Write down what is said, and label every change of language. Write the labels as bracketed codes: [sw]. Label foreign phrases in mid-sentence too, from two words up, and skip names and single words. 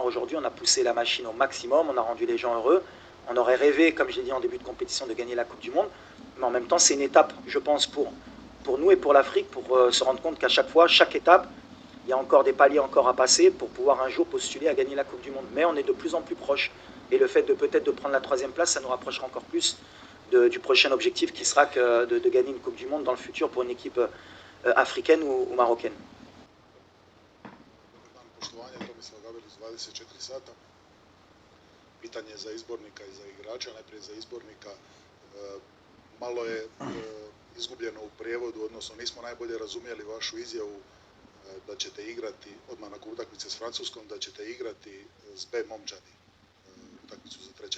[fr] Aujourd'hui, on a poussé la machine au maximum, on a rendu les gens heureux. On aurait rêvé, comme j'ai dit en début de compétition, de gagner la Coupe du Monde, mais en même temps, c'est une étape, je pense, pour nous et pour l'Afrique, pour se rendre compte qu'à chaque fois, chaque étape, il y a encore des paliers encore à passer pour pouvoir un jour postuler à gagner la Coupe du Monde. Mais on est de plus en plus proche. Et le fait de peut-être de prendre la 3e place, ça nous rapprochera encore plus du prochain objectif qui sera de gagner une Coupe du Monde dans le futur pour une équipe africaine ou marocaine. [hr] Poštovanje, Tomislav Gabelić, 24 sata. Pitanje za izbornika i za igrača. Najprije za izbornika. Malo je izgubljeno u prijevodu, odnosno nismo najbolje razumjeli vašu izjavu da ćete igrati odmah nakon utakmice s Francuskom, da ćete igrati s B momčadi utakmicu za 3.